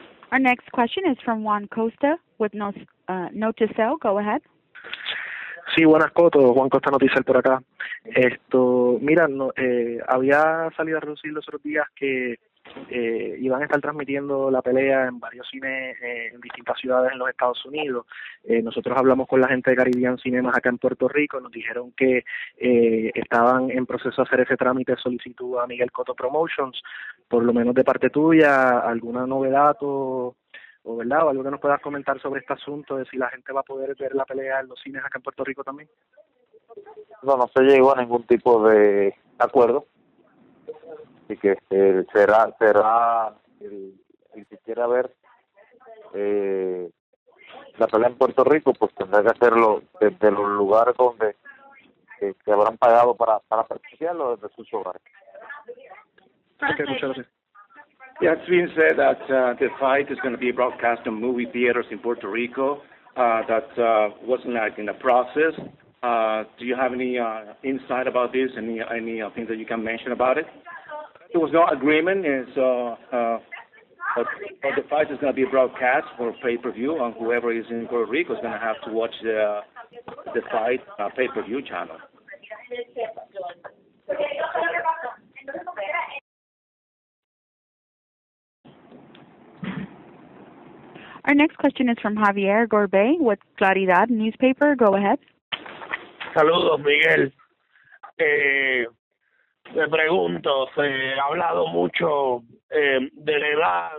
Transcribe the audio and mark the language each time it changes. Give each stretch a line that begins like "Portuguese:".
English: Our next question is from Juan Costa with Note to Sell. Go ahead.
Spanish: Sí, buenas, Cotto. Juan Costa Noticiel por acá. Mira, había salido a reducir los otros días que iban a estar transmitiendo la pelea en varios cines en distintas ciudades en los Estados Unidos. Nosotros hablamos con la gente de Caribbean Cinemas acá en Puerto Rico, nos dijeron que estaban en proceso de hacer ese trámite de solicitud a Miguel Cotto Promotions. Por lo menos de parte tuya, ¿alguna novedad o verdad, o algo que nos puedas comentar sobre este asunto de si la gente va a poder ver la pelea en los cines acá en Puerto Rico también? No se llegó a ningún tipo de acuerdo, así que será el que quiera ver la pelea en Puerto Rico, pues tendrá que hacerlo desde los lugares donde que habrán pagado para presenciarlo desde sus hogares. Okay, muchas gracias.
English: Yeah, it's been said that the fight is going to be broadcast on movie theaters in Puerto Rico. That wasn't like in the process. Do you have any insight about this? Any things that you can mention about it? There was no agreement, and so But the fight is going to be broadcast for pay-per-view, and whoever is in Puerto Rico is going to have to watch the fight pay-per-view channel. Our next question is from Javier Gorbey with Claridad newspaper. Go ahead.
Spanish: Saludos, Miguel. Me pregunto, se ha hablado mucho de la edad.